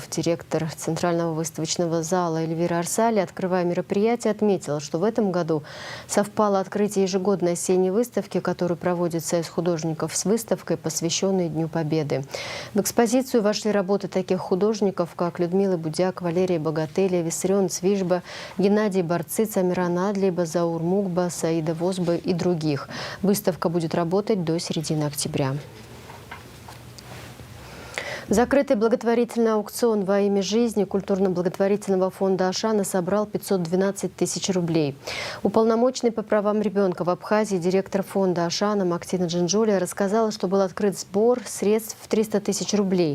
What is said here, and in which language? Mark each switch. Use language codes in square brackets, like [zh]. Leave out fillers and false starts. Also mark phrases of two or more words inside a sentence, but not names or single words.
[ru] Директор Центрального выставочного зала Эльвира Арсали, открывая мероприятие, отметила, что в этом году совпало открытие ежегодной осенней выставки, которую проводит Союз художников, с выставкой, посвященной Дню Победы. В экспозицию вошли работы таких художников, как Людмила Будяк, Валерия Богателя, Виссарионович Ален Цвижба, Геннадий Барциц, Амиран Адлиба, Заур Мукба, Саида Возба и других. Выставка будет работать до середины октября. Закрытый благотворительный аукцион во имя жизни культурно-благотворительного фонда «Ашана» собрал 512 тысяч рублей. Уполномоченный по правам ребенка в Абхазии директор фонда «Ашана» Мактина Джинджулия рассказала, что был открыт сбор средств в 300 тысяч рублей.